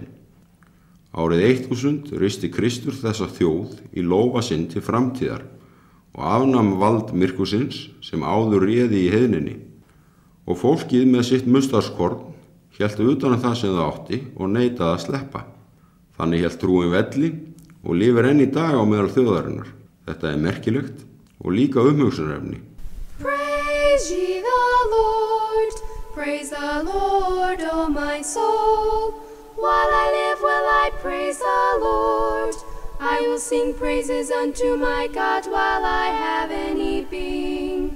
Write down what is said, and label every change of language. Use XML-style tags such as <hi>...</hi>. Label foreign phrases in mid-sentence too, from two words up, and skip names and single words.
<is>Árið 1000 risti Kristur þessa þjóð í lófa sinn til framtíðar og afnam vald myrkursins sem áður réði í heiðninni. Og fólkið með sitt mustaskorn hélt utan það sem það átti og neitaði að sleppa. Þannig hélt trúin velli og lifir enn í dag á meðal þjóðarinnar. Þetta merkilegt og líka umhugsunarefni.</is> <en>Praise ye the Lord, praise the Lord, O my soul. While I live will I praise the Lord. I will sing praises unto my God while I have any being.</en>